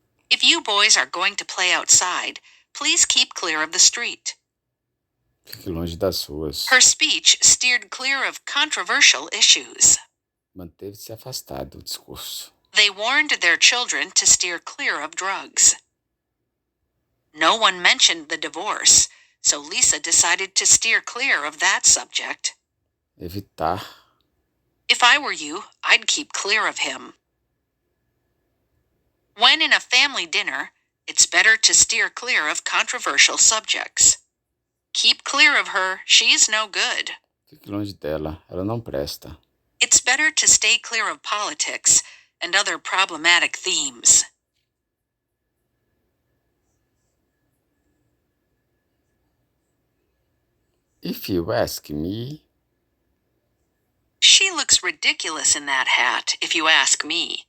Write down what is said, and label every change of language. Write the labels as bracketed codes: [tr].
[en] If you boys are going to play outside, please keep clear of the street. [pt] Fique longe das ruas. [en] Her speech steered clear of controversial issues. [pt] Manteve-se afastado do discurso. [en] They warned their children to steer clear of drugs. No one mentioned the divorce, so Lisa decided to steer clear of that subject. [pt] Evitar. [en] If I were you, I'd keep clear of him. When in a family dinner, it's better to steer clear of controversial subjects. Keep clear of her, she's no good. [pt] Fique longe dela, ela não presta. [en] It's better to stay clear of politics and other problematic themes. If you ask me. She looks ridiculous in that hat, if you ask me.